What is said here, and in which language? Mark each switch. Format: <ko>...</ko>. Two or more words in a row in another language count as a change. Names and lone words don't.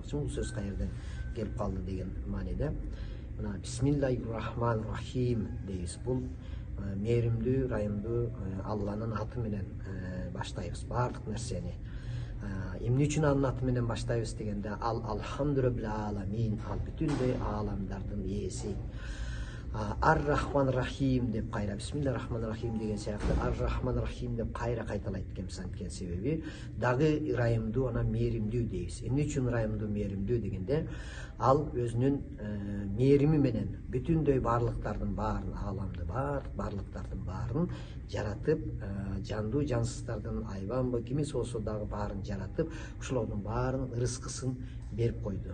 <ky>Бул сөз каерден келип калды деген мааниде. Мына</ky> <ar>بسم الله الرحمن الرحيم</ar> <ky>дейбиз. Бул мээримдүү, ырайымдуу Алланын аты менен баштайбыз баардык нерсени. Эмне үчүн анын аты менен баштайбыз дегенде, ал</ky> <ar>الحمد لله العالمين,</ar> <ky>ал бүтүндөй ааламдардын ээси.</ky> <ar>الرحمن الرحيم</ar> <ky>деп кайра</ky> <ar>بسم الله الرحمن الرحيم</ar> <ky>деген сыяктуу</ky> <ar>الرحمن الرحيم</ar> <ky>деп кайра кайталайт экенбиз. Анткени себеби дагы ырайымдуу, анан мээримдүү дейбиз. Эмне үчүн ырайымдуу, мээримдүү дегенде, ал өзүнүн мээрими менен бүтүндөй баардыктардын баарын, ааламды баардыктардын баарын жаратып, жандуу жансыздардын айбанбы кимиси болсо дагы баарын жаратып, ошолордун баарын ырыскысын берип койду.</ky>